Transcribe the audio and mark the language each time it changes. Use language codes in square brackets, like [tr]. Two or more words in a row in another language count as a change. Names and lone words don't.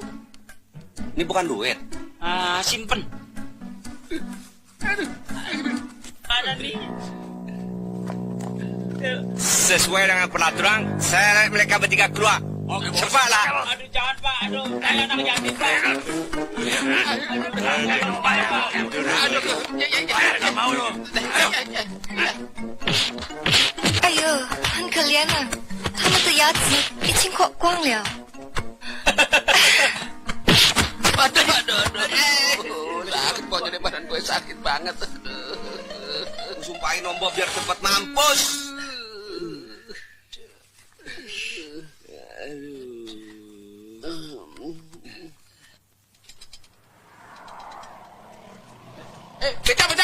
[id] Ini bukan duit. Simpen. Ada nih. Sesuai dengan peraturan, saya mereka bertiga keluar. Oke, bos. Cepatlah. Aduh, jangan, Pak. Aduh, saya anak yatim, Pak. [zh] 哎呦，很可怜啊，他们的牙齿已经刮光了。 [id] Aduh. Sakit kok, jadi badan gue sakit banget. Aku sumpahin Om Bob biar cepat mampus. Beca.